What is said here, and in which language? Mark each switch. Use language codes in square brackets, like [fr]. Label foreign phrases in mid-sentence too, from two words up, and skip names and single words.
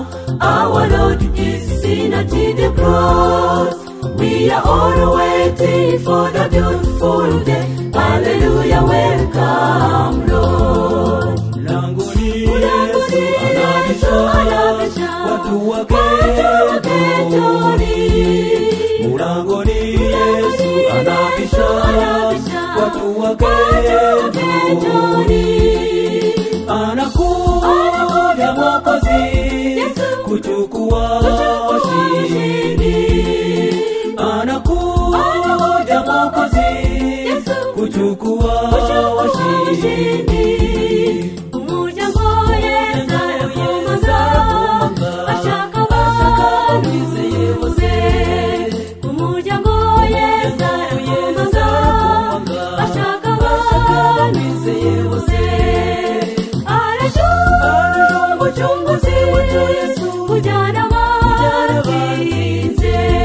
[en] Our Lord is seen at the cross. We are all waiting for the beautiful day. Hallelujah, welcome Lord. [sw] Mlangoni Yesu waketoni mulangoni Yesu anabisha watu waketoni anakuja Mwokozi kuchukua ushindi anakuja Mwokozi kuchukua ushindi [rw] umuryango Yesu arakomanga ashaka abantu bizeye bose umuryango Yesu arakomanga ashaka abantu bizeye bose umucunguzi wacu Yesu ujyana abatsinze